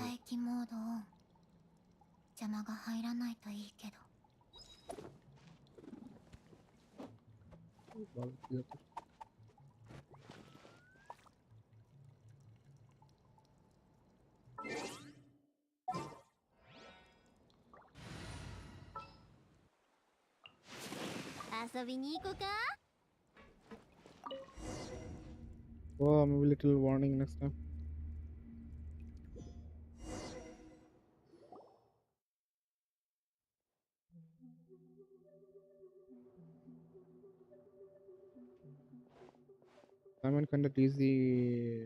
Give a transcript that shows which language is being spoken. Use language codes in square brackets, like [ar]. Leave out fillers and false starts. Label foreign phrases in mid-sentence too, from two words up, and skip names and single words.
[ja] 待機モードオン。邪魔が入らないといいけど。 [bn] ভালো কি হতো [ja] 遊びに行こうか。 [en] Oh, maybe little warning next time. I'm kind of easy.